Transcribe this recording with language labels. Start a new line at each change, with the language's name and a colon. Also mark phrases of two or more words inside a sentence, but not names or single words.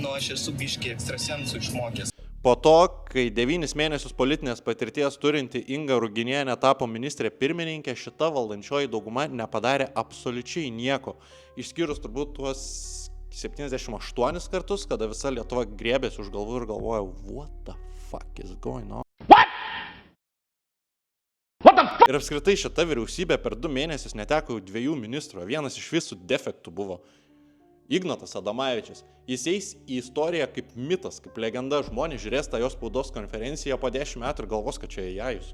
Lithuanian: Nu, aš esu biškį ekstrasensų išmokęs. Po to, kai 9 mėnesius politinės patirties turinti Inga Ruginienė tapo ministrė pirmininkė, šita valdančioji dauguma nepadarė absoliučiai nieko. Išskyrus turbūt tuos 78 kartus, kada visa Lietuva griebėsi už galvų ir galvoja,
English: what the fuck is going on?
Lithuanian: Ir apskritai šita vyriausybė per 2 mėnesius neteko jau 2 ministrų, vienas iš visų defektų buvo Ignotas Adomavičius. Jis eis į istoriją kaip mitas, kaip legenda, žmonės žiūrės tą jos spaudos konferenciją po 10 metų ir galvos, kad čia jajus.